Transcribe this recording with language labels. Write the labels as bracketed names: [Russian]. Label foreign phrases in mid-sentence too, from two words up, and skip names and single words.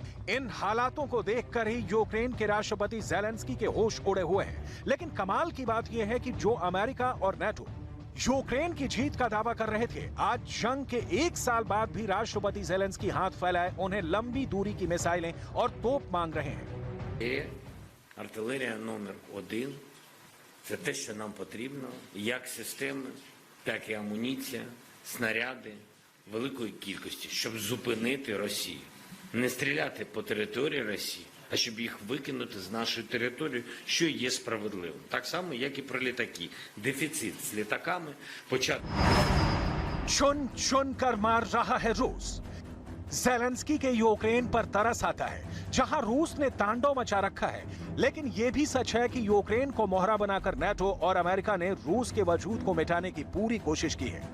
[Hindi] इन हालातों को देखकर ही यूक्रेन के राष्ट्रपति ज़ेलेंस्की के होश उड़े हुए हैं। लेकिन कमाल की बात यह है कि जो अमेरिका और नेटो यूक्रेन की जीत का दावा कर रहे थे, आज जंग के 1 साल बाद भी राष्ट्रपति ज़ेलेंस्की हाथ फैलाए उन्हें लंबी दूरी की मिसाइलें और तोप मांग रहे हैं। [Ukrainian] Артилерія номер 1 – це те, що нам потрібно, як системи, так і амуніція, снаряди великої кількості, щоб зупинити Росію. Не стріляти по території Росії, а щоб їх викинути з нашої території, що є справедливим. Так само, як і про літаки. Дефіцит з літаками почати. [Hindi] चुन चुन कर मार रहा है रूस। ज़ेलेंस्की के यूक्रेन पर तरस आता है, जहां रूस ने तांडव मचा रखा है। लेकिन यह भी सच है कि यूक्रेन को मोहरा बनाकर नेटो और अमेरिका ने रूस के वजूद को मिटाने की पूरी कोशिश की है।